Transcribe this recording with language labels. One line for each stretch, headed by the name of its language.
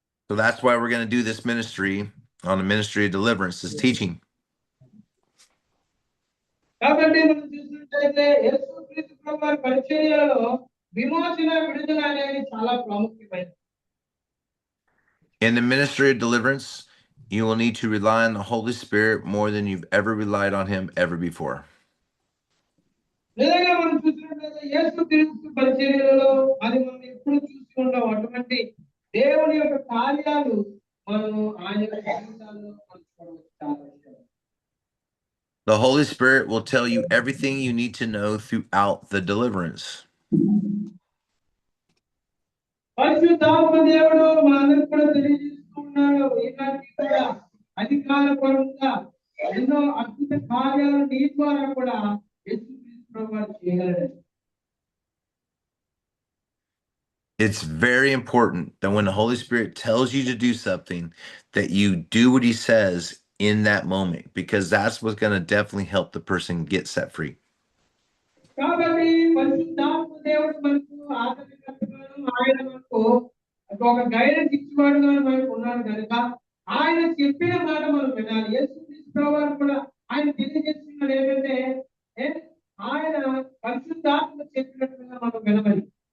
English: So that's why we're going to do this ministry on the ministry of deliverance, this teaching.
Telugu: కాబట్టి మనం చూసినట్లయితే యేసుక్రీస్తు ప్రభువు పరిచర్యలో విమోచన విడుదల అనేది చాలా ప్రాముఖ్యమైనది.
English: In the ministry of deliverance, you will need to rely on the Holy Spirit more than you've ever relied on him ever before.
Telugu: నిజంగా మనం చూసినట్లయితే యేసుక్రీస్తు పరిచర్యలలో అది మనం ఎప్పుడు చూసి ఉంటాం. అటువంటి దేవుని యొక్క కార్యాలు మనము ఆయన యొక్క జీవితాల్లో పంచుకోవడం చాలా అవసరం.
English: The Holy Spirit will tell you everything you need to know throughout the deliverance.
Telugu: పరిశుద్ధాత్మ దేవుడు మనందరికీ కూడా తెలియజేస్తూ ఉన్నాడు. ఈనాటికి కూడా అధికారపరంగా ఎన్నో అద్భుత కార్యాలు నీ ద్వారా కూడా యేసుక్రీస్తు ప్రభువు చేయగలడు.
English: It's very important that when the Holy Spirit tells you to do something, that you do what he says in that moment, because that's what's going to definitely help the person get set free.
Telugu: కాబట్టి పరిశుద్ధాత్మ దేవుడు మనకు ఆదరణకర్తగాను, ఆయన మనకు ఒక guidance ఇచ్చేవాడుగా మనకు ఉన్నాడు కనుక ఆయన చెప్పిన మాట మనం వినాలి. యేసుక్రీస్తు ప్రభువు కూడా ఆయన తెలియజేస్తున్నది ఏంటంటే ఆయన పరిశుద్ధాత్మ చెప్పినట్టుగా మనం వినమని.